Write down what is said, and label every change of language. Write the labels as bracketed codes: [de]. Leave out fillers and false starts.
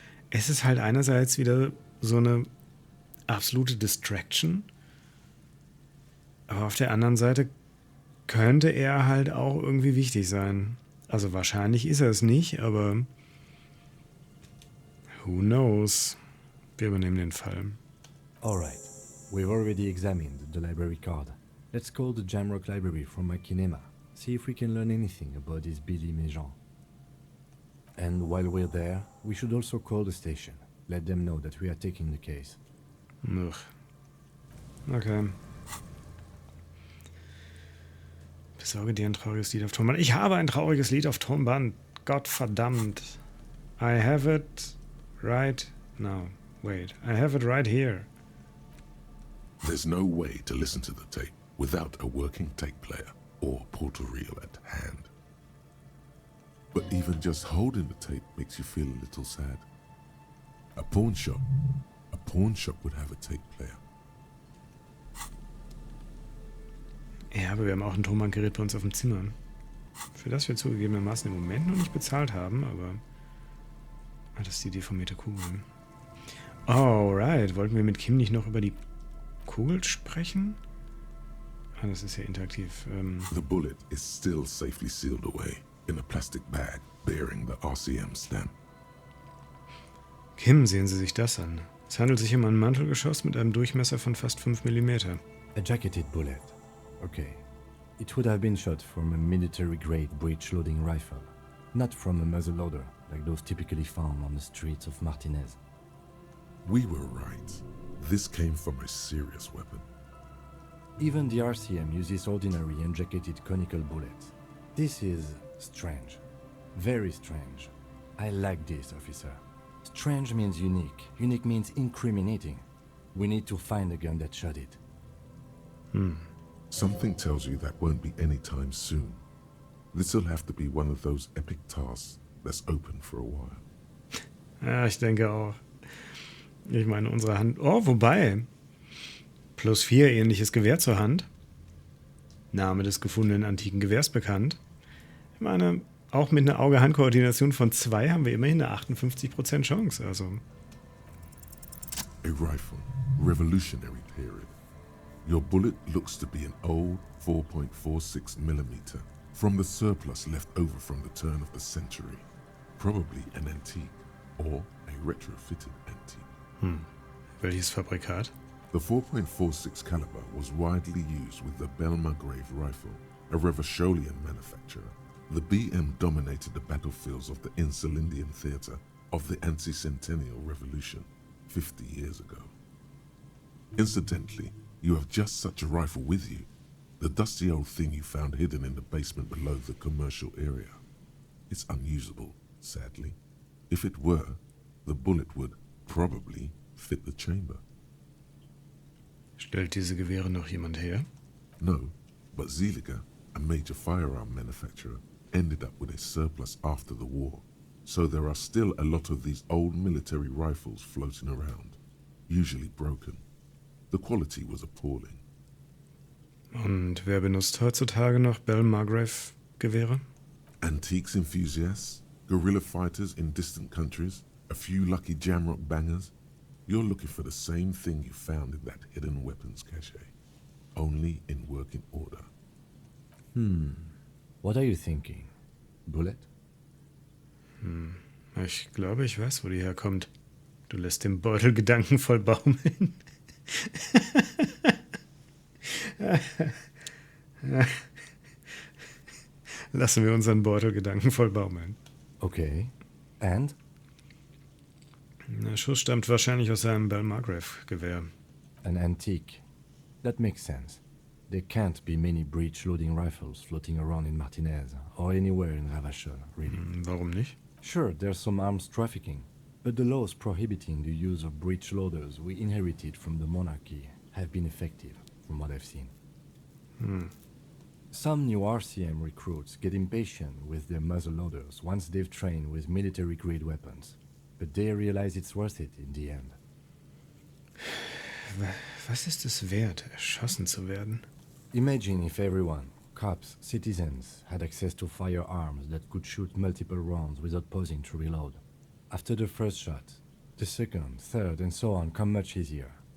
[de] Es ist halt einerseits wieder so eine absolute Distraction, aber auf der anderen Seite könnte er halt auch irgendwie wichtig sein. Also wahrscheinlich ist er es nicht, aber [en] who knows? [de] Wir übernehmen den Fall. [en] Alright, we've already examined the library card. Let's call the Jamrock Library from my kinema. See if we can learn anything about this Billy Méjean. And while we're there, we should also call the station. Let them know that we are taking the case. Ugh. Okay. [de] Besorge dir ein trauriges Lied auf Tonband. Ich habe ein trauriges Lied auf Tonband. Gottverdammt. [en] I have it right now. Wait. I have it right here. There's no way to listen to the tape without a working tape player or portal reel at hand. But even just holding the tape makes you feel a little sad. A pawn shop would have a tape player. [de] Ja, aber wir haben auch ein Tonbandgerät bei uns auf dem Zimmer. Für das wir zugegebenermaßen im Moment noch nicht bezahlt haben, aber... Ah, das ist die deformierte Kugel. Alright, wollten wir mit Kim nicht noch über die Kugel sprechen? Ah, das ist ja interaktiv. [en] The bullet is still safely sealed away in a plastic bag bearing the RCM stamp. [de] Kim, sehen Sie sich das an. Es handelt sich um ein Mantelgeschoss mit einem Durchmesser von fast 5 mm. [en] A jacketed bullet. Okay. It would have been shot from a military-grade breech-loading rifle, not from a muzzleloader like those typically found on the streets of Martinez. We were right. This came from a serious weapon. Even the RCM uses ordinary unjacketed conical bullets. This is strange. Very strange. I like this, officer. Strange means unique. Unique means incriminating. We need to find the gun that shot it. Something tells you that won't be anytime soon. This'll have to be one of those epic tasks that's open for a while. [de] Ja, ich denke auch. Ich meine, unsere Hand... Oh, wobei. +4 ähnliches Gewehr zur Hand. Name des gefundenen antiken Gewehrs bekannt. Ich meine, auch mit einer Auge-Hand-Koordination von 2 haben wir immerhin eine 58% Chance. Also. [en] A rifle, Revolutionary period. Your bullet looks to be an old 4.46 millimeter from the surplus left over from the turn of the century. Probably an antique or a retrofitted antique. [de] Welches Fabrikat? [en] The 4.46 caliber was widely used with the Belmargrave rifle, a Revacholian manufacturer. The BM dominated the battlefields of the Insulindian theater of the anti-centennial revolution 50 years ago. Incidentally, you have just such a rifle with you, the dusty old thing you found hidden in the basement below the commercial area. It's unusable, sadly. If it were, the bullet would probably fit the chamber. [de] Stellt diese Gewehre noch jemand her? [en] No, but Zeliger, a major firearm manufacturer, ended up with a surplus after the war. So there are still a lot of these old military rifles floating around, usually broken. The quality was appalling. [de] Und wer benutzt heutzutage noch Belmargrave-Gewehre? [en] Antiques enthusiasts, guerrilla fighters in distant countries, a few lucky jamrock bangers. You're looking for the same thing you found in that hidden weapons cache, only in working order. What are you thinking? Bullet? [de] Ich glaube, ich weiß, wo die herkommt. Du lässt den Beutel gedankenvoll baumeln. Lassen wir unseren Beutel gedankenvoll baumeln. [en] Okay. And? [de] Der Schuss stammt wahrscheinlich aus einem Balmargrave-Gewehr. [en] An antique. That makes sense. There can't be many breech-loading rifles floating around in Martinez or anywhere in Ravachol, really. [de] Warum nicht? [en] Sure, there's some arms trafficking, but the laws prohibiting the use of breech loaders we inherited from the monarchy have been effective, from what I've seen. Some new RCM recruits get impatient with their muzzle loaders once they've trained with military-grade weapons, but they realize it's worth it in the end. [de] Was ist es wert, erschossen zu werden? [en] Imagine if everyone, cops, citizens, had access to firearms that could shoot multiple rounds without pausing to reload. After the first shot, the second, third, and so on come much easier.